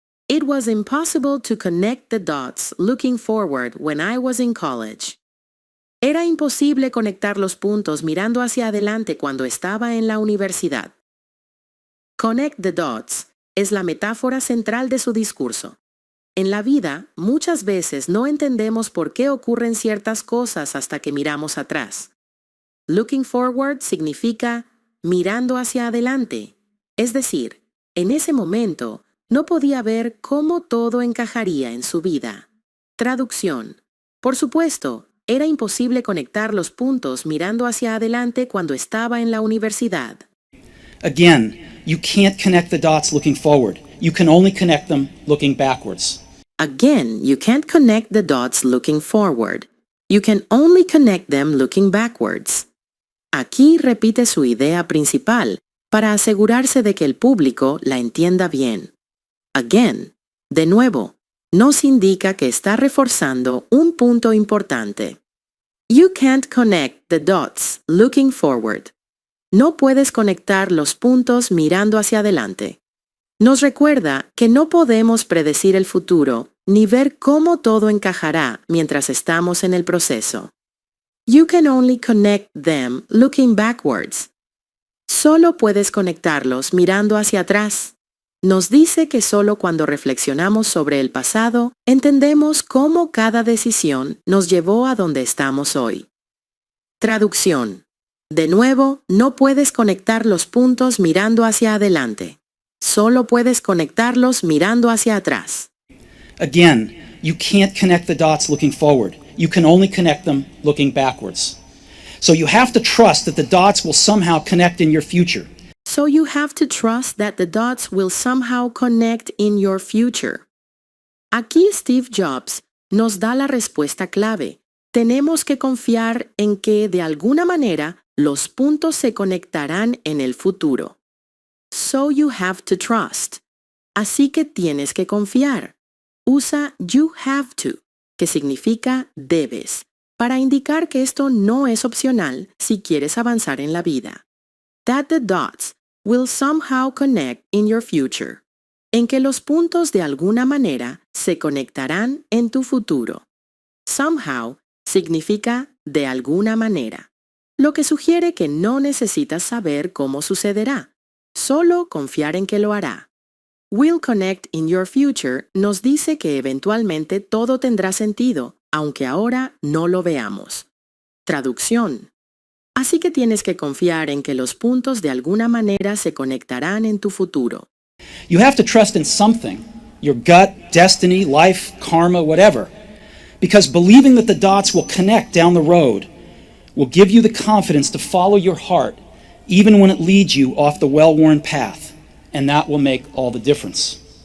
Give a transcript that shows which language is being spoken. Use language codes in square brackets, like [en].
[en] It was impossible to connect the dots looking forward when I was in college. [es] Era imposible conectar los puntos mirando hacia adelante cuando estaba en la universidad. [en] Connect the dots [es] es la metáfora central de su discurso. En la vida, muchas veces no entendemos por qué ocurren ciertas cosas hasta que miramos atrás. [en] Looking forward [es] significa mirando hacia adelante, es decir, en ese momento no podía ver cómo todo encajaría en su vida. Traducción. Por supuesto, era imposible conectar los puntos mirando hacia adelante cuando estaba en la universidad. [en] Again, you can't connect the dots looking forward. You can only connect them looking backwards. Again, you can't connect the dots looking forward. You can only connect them looking backwards. [es] Aquí repite su idea principal para asegurarse de que el público la entienda bien. Again, de nuevo, nos indica que está reforzando un punto importante. [en] You can't connect the dots looking forward. [es] No puedes conectar los puntos mirando hacia adelante. Nos recuerda que no podemos predecir el futuro ni ver cómo todo encajará mientras estamos en el proceso. [en] You can only connect them looking backwards. [es] Solo puedes conectarlos mirando hacia atrás. Nos dice que solo cuando reflexionamos sobre el pasado entendemos cómo cada decisión nos llevó a donde estamos hoy. Traducción. De nuevo, no puedes conectar los puntos mirando hacia adelante. Solo puedes conectarlos mirando hacia atrás. [en] Again, you can't connect the dots looking forward. You can only connect them looking backwards. So you have to trust that the dots will somehow connect in your future. So you have to trust that the dots will somehow connect in your future. [es] Aquí Steve Jobs nos da la respuesta clave. Tenemos que confiar en que, de alguna manera, los puntos se conectarán en el futuro. [en] So you have to trust. [es] Así que tienes que confiar. Usa [en] you have to, [es] que significa debes, para indicar que esto no es opcional si quieres avanzar en la vida. [en] That the dots will somehow connect in your future. [es] En que los puntos de alguna manera se conectarán en tu futuro. Somehow significa de alguna manera, lo que sugiere que no necesitas saber cómo sucederá, solo confiar en que lo hará. [en] Will connect in your future [es] nos dice que eventualmente todo tendrá sentido, aunque ahora no lo veamos. Traducción. Así que tienes que confiar en que los puntos de alguna manera se conectarán en tu futuro. [en] You have to trust in something, your gut, destiny, life, karma, whatever, because believing that the dots will connect down the road will give you the confidence to follow your heart, even when it leads you off the well-worn path, and that will make all the difference.